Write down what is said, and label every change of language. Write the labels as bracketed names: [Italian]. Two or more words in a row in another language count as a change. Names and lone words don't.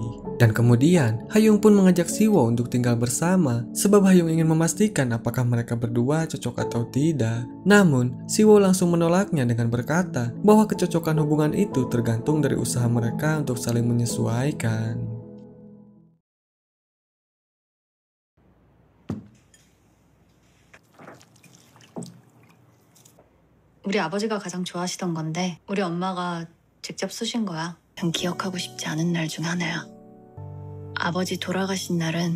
[Indonesian] Dan kemudian Hayung pun mengajak Siwo untuk tinggal bersama, sebab Hayung ingin memastikan apakah mereka berdua cocok atau tidak. Namun Siwo langsung menolaknya dengan berkata bahwa kecocokan hubungan itu tergantung dari usaha mereka untuk saling menyesuaikan. [Korean] 우리 아버지가 가장 좋아하시던 건데 우리 엄마가 직접 쓰신 거야. 전 기억하고 싶지 않은 날 중 하나야. 아버지 돌아가신 날은